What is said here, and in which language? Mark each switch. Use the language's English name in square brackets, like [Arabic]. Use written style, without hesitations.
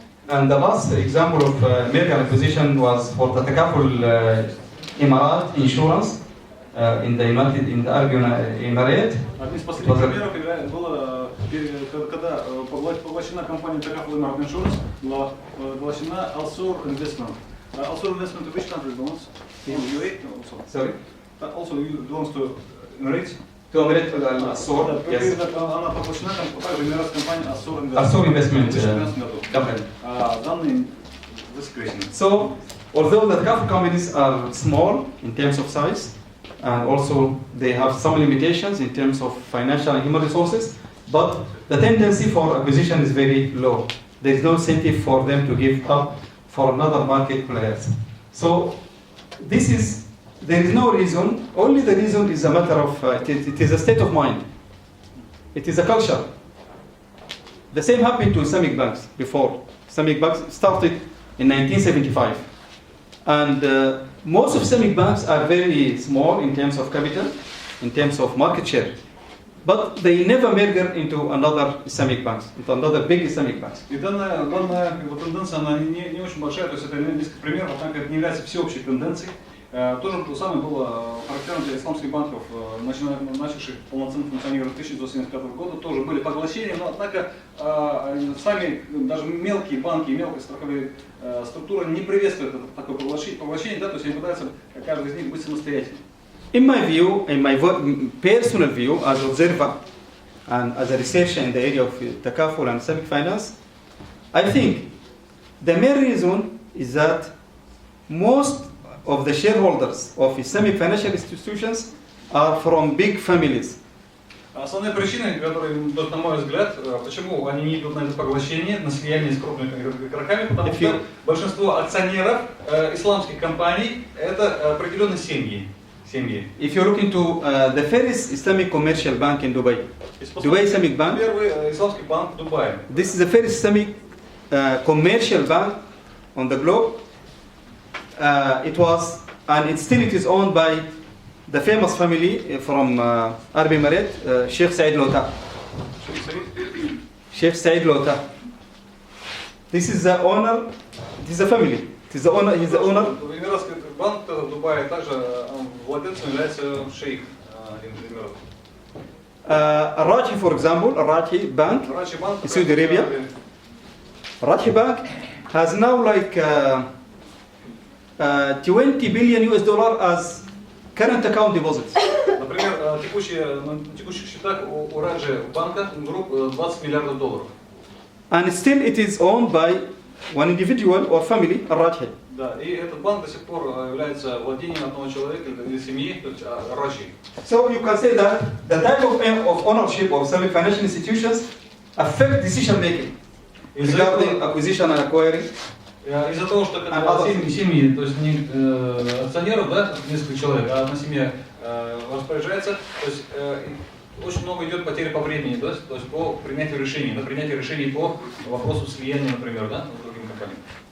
[English] And the last example of merger acquisition was for the Takaful Emirat Insurance in the Arab Emirate. [Russian] Одним из последних примеров было, когда поглощена компания Takaful Emirat Insurance, была поглощена Al-Sur Investment. [English] Also investment to which country belongs? In UAE also. Sorry? Also belongs to Emirates? To Emirates Al-Sur, yes. [Russian] Она поглощена также эмиратская компания Assur Assur Investment в 2015 году. [English] company. [Russian] Данные засекречены. [English] So, although the Kafir companies are small in terms of size, and also they have some limitations in terms of financial and human resources, but the tendency for acquisition is very low. There is no incentive for them to give up for another market players. So, there is no reason, only the reason is a matter of, it is a state of mind. It is a culture. The same happened to Islamic banks before. Islamic banks started in 1975. And most of Islamic banks are very small in terms of capital, in terms of market share. But they never merge into another Islamic banks, into another big Islamic banks. [Russian] И данная тенденция, она не очень большая, то есть это несколько примеров, однако это не является всеобщей тенденцией. То же самое было характерно для исламских банков, начавших полноценно функционировать с 1975 года. Тоже были поглощения, но однако сами даже мелкие банки, мелкие страховые структуры не приветствуют такое поглощение, да, то есть они пытаются каждый из них быть самостоятельным. [English] In my view, in my personal view, as observer and as a researcher in the area of takaful and Islamic finance, I think the main reason is that most of the shareholders of Islamic financial institutions are from big families. [Russian] Основные причины, которые, на мой взгляд, почему они не идут на это поглощение, на слияние с крупными игроками, потому что большинство акционеров исламских компаний это определенные семьи. [English] If you look into the first Islamic commercial bank in Dubai, Dubai Islamic Bank, [Russian] первый исламский банк в Дубае. [English] This is the first Islamic commercial bank on the globe. It was, and it still is owned by the famous family from Arab Emirates, Sheikh Said Lota. Sheikh Said Lota. This is the owner. This is the family. It is the owner. He's the owner. [Russian] Эмиратский банк в Дубае также владельцем является шейх Эмиратов. [English] Raji, for example, Raji Bank in Saudi Arabia. Raji Bank has now like 20 billion US dollar as current account deposits. [Russian] Например, на текущих счетах у Раджи банка групп 20 миллиардов долларов. [English] And still it is owned by one individual or family, Raji. [Russian] Да, и этот банк до сих пор является владением одного человека или семьи, то есть Раджи. [English] So you can say that the type of ownership of Islamic financial institutions affect decision making regarding acquisition and acquiring. [Russian] Из-за того, что семьи, то есть не акционеров, да, несколько человек, а одна семья распоряжается, то есть очень много идет потери по времени, да, то есть по принятию решений, на принятие решений по вопросу слияния, например, да, с другими компаниями.